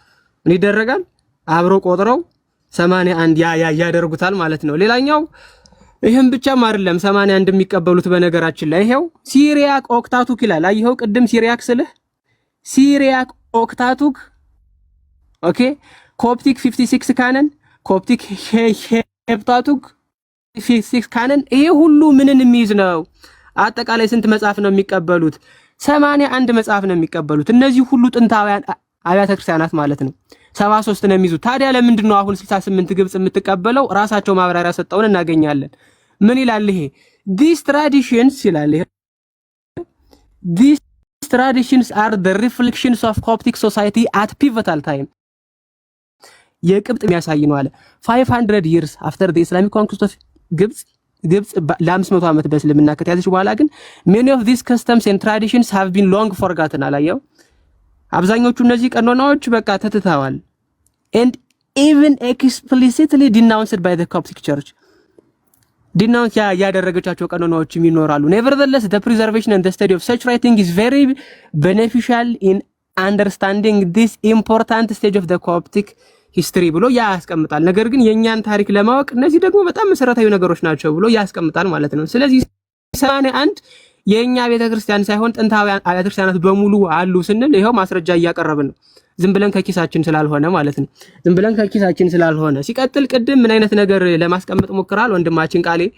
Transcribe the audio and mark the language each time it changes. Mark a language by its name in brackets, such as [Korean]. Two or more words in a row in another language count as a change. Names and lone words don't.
[Amharic] አብሮ ቆጥረው 81 ያደርጉታል ማለት ነው። ሌላኛው ይሄን ብቻም አይደለም 81 የሚቀበሉት በነገራችን ላይ ይሄው ሲሪያክ ኦክታቱክ ይላል። አይሄው ቅድም ሲሪያክ ስልህ ሲሪያክ ኦክታቱክ ኦኬ፣ ኮፕቲክ 56 ካነን፣ ኮፕቲክ ሄፕታቱክ 56 ካነን። ይሄ ሁሉ ምንን የሚይዝ ነው? አጠቃላይ ስንት መጽሐፍ ነው የሚቀበሉት? 81 መጽሐፍ ነው የሚቀበሉት። እነዚህ ሁሉ ጥንታውያን አብያተ ክርስቲያናት ማለት ነው 73 ነው የሚይዙት። ታዲያ ለምንድን ነው አሁን 68 ግብጽ የምትቀበለው? ራሳቸው ማብራሪያ ሰጠውን እናገኛለን። ምን ይላል ይሄ? [English] these traditions [Amharic] ይላል ይሄ [English] these traditions are the reflections of Coptic society at pivotal time [Amharic] የቅብጥ የሚያሳይ ነው አለ [English] 500 years after the Islamic conquest of ግብጽ [Amharic] ለ500 ዓመት በእስልምና ከተያዘች በኋላ [English] ግን many of these customs and traditions have been long forgotten [Amharic] አላየው። አብዛኞቹ እነዚህ ቀኖናዎች በቃ ተትተዋል [English] and even explicitly denounced by the Coptic church denounce [Amharic] ያደረገቻቸው ቀኖናዎችም ይኖራሉ። [English] nevertheless the preservation and the study of such writing is very beneficial in understanding this important stage of the Coptic history [Amharic] ብሎ ያስቀምጣል። ነገር ግን የኛን ታሪክ ለማወቅ እነዚህ ደግሞ በጣም መሰረታዊ ነገሮች ናቸው ብሎ ያስቀምጣል ማለት ነው። ስለዚህ 81 የኛ ቤተክርስቲያን ሳይሆን ጥንታውያን አብያተ ክርስቲያናት በሙሉ አሉ ስንል ይሄው ማስረጃ እያቀረብን ነው። ዝም ብለን ከኪሳችን ስላልሆነ ማለት ነው። ሲቀጥል ቅድም ምን አይነት ነገር ለማስቀመጥ ሞክራል ወንድማችን ቃሌ